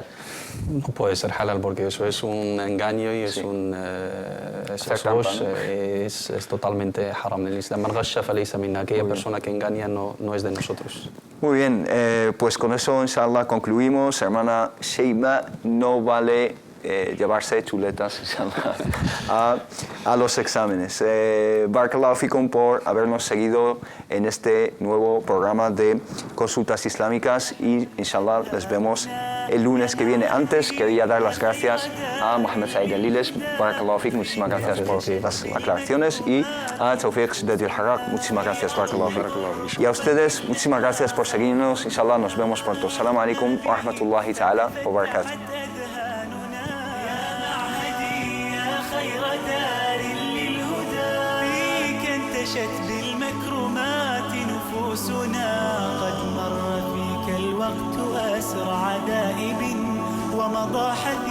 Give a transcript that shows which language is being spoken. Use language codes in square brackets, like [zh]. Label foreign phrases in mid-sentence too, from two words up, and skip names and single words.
[es] No puede ser halal porque eso es un engaño y es es totalmente haram en el Islam. Aquella persona que engaña no es de nosotros. Muy bien, pues con eso inshallah concluimos. Hermana Sheima, no vale llevarse chuletas a los exámenes. [ar] بارك الله فيكم [es] por habernos seguido en este nuevo programa de consultas islámicas y inshallah les vemos el lunes que viene. Antes quería dar las gracias a Mohamed Said Aliles, [ar] بارك الله فيكم, [es] muchísimas gracias por las aclaraciones, y a Tawfiq Shidad al-Harraq, muchísimas gracias, [ar] بارك الله فيكم. [es] Y a ustedes, muchísimas gracias por seguirnos. Inshallah nos vemos pronto. [ar] السلام عليكم ورحمة الله تعالى وبركاته. بالمكرمات نفوسنا قد مر فيك الوقت أسرع دائب ومضى حديث